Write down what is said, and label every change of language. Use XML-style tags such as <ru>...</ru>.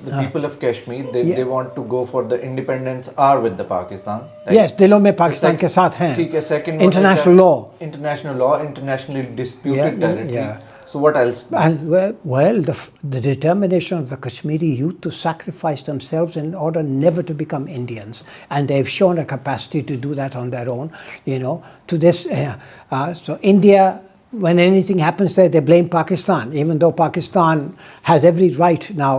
<en>The people of Kashmir, they want to go for the independence, are with the Pakistan.</en> <ur>Like, yes, दिलों में पाकिस्तान के साथ हैं. ठीक है. Second,</ur> <en>international law, internationally disputed territory. So what else? And well, the determination of the Kashmiri youth to sacrifice themselves in order never to become Indians, and they've shown a capacity to do that on their own. To this, so India, when anything happens there, they blame Pakistan, even though Pakistan has every right now.</en>